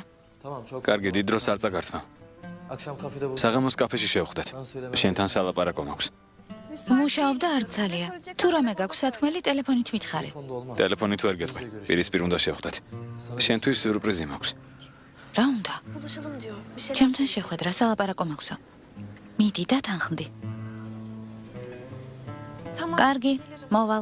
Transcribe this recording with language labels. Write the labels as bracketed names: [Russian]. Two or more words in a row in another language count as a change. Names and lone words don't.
[Georgian] კარგი, დიდ დროს არ წაგართმა. საღამოს კაფეში შევხვდეთ. შენთან სალაპარაკო მაქვს. მუშაობ და არ ძალია. თუ რამე გაქვს სათქმელი, ტელეფონით მითხარი. ტელეფონით ვერ გეტყვი. პირისპირ უნდა შევხვდეთ. შენთვის სიურპრიზი მაქვს. რა უნდა? [Turkish] Buluşalım diyor. Bir şeyler. [Georgian] ჩემთან შეხვედრა სალაპარაკო მაქვსო. მიდი და თანხმდი. [Turkish] Tamam. [Georgian] კარგი, მოვალ.